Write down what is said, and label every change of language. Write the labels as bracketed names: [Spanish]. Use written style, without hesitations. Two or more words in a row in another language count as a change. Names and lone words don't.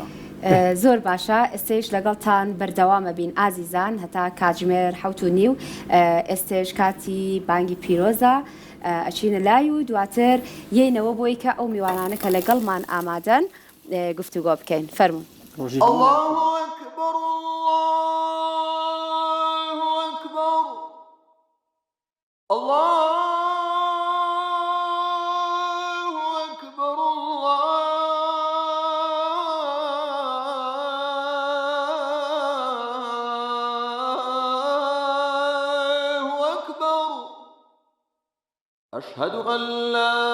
[Central Kurdish] زۆر باشە ئێستێش لەگەڵتان بەردەوامە بین ئازیزان هەتا کاتژمێر 7:30 ئێستێش کاتی بانگی پیرۆزە ئەچینە لای و دواتر یەینەوە بۆی کە ئەو میوانانە کە لەگەڵمان ئامادەن گفتوگۆ بکەین فەرموون. [Arabic] الله أكبر الله أكبر الله أكبر الله أكبر أشهد أن لا